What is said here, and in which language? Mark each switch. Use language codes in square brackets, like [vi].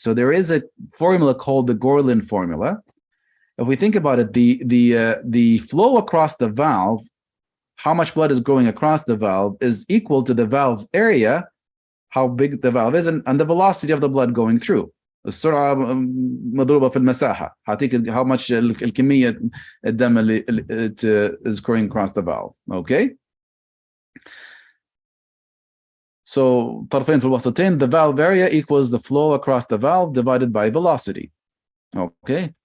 [en] So there is a formula called the Gorlin formula. If we think about it, the flow across the valve, how much blood is going across the valve, is equal to the valve area, how big the valve is, and the velocity of the blood going through. [ar] السرعة مضروبة في المساحة. هعطيك [en] how much [ar] الكمية الدم اللي [en] is going across the valve. Okay. So [ar] طرفين في الوسطين, [en] the valve area equals the flow across the valve divided by velocity. Okay.